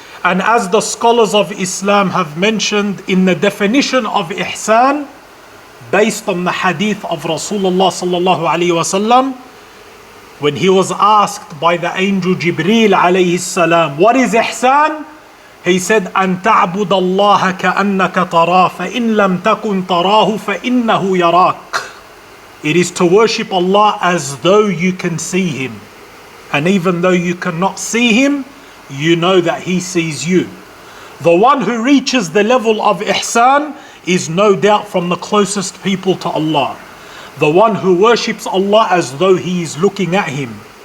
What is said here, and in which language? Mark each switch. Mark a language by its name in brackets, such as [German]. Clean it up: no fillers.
[English] And as the scholars of Islam have mentioned in the definition of ihsan, based on the hadith of Rasulullah sallallahu alaihi wasallam, when he was asked by the angel Jibreel alayhi salam, what is ihsan? He said, [Arabic] أن تعبد الله كأنك تراه فإن لم تكن تراه فإنه يراك. [English] It is to worship Allah as though you can see Him. And even though you cannot see Him, you know that He sees you. The one who reaches the level of ihsan is no doubt from the closest people to Allah. The one who worships Allah as though He is looking at him.